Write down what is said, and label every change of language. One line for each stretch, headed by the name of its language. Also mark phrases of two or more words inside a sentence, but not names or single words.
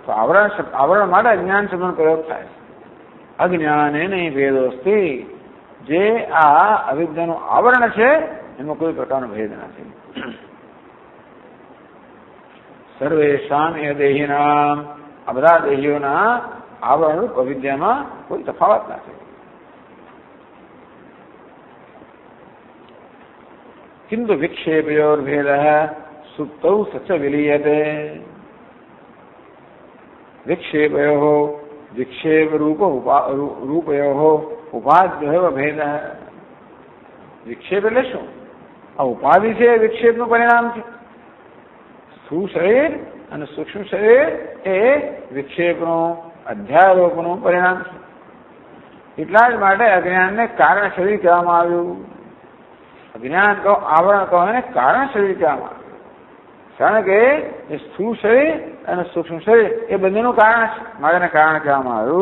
Gujarati: તો આવરણ માટે અજ્ઞાન શબ્દનો પ્રયોગ થાય છે।
Sanskrit: अज्ञाने नहीं भेदोस्ति,
Gujarati: જે આ અવિદ્યાનું આવરણ છે એમાં કોઈ પ્રકારનો ભેદ નથી।
Sanskrit: सर्वेषाम ए देहीनाम,
Gujarati: આ બધા દેહીઓના આવરણરૂપ અવિદ્યામાં કોઈ તફાવત નથી।
Sanskrit: किन्तु विक्षेपयोर्भेदः सुप्तौ स च विलीयते। विक्षेपयोः विक्षेपरूपयोः उपाद्योः भेदः।
Gujarati: विक्षेप એટલે શું? આ ઉપાધિ છે એ વિક્ષેપનું પરિણામ છે। સ્થૂળ શરીર અને સૂક્ષ્મ શરીર એ વિક્ષેપનું અધ્યારોપનું પરિણામ છે। એટલા જ માટે અજ્ઞાનને કારણ શરીર કહેવામાં આવ્યું। અજ્ઞાન કહો, આવરણ કહો એને કારણ શરીર કહેવામાં આવ્યું, કારણ કે એ સ્થૂળ શરીર અને સૂક્ષ્મ શરીર એ બંનેનું કારણ છે, માટે કારણ કહેવામાં આવ્યું।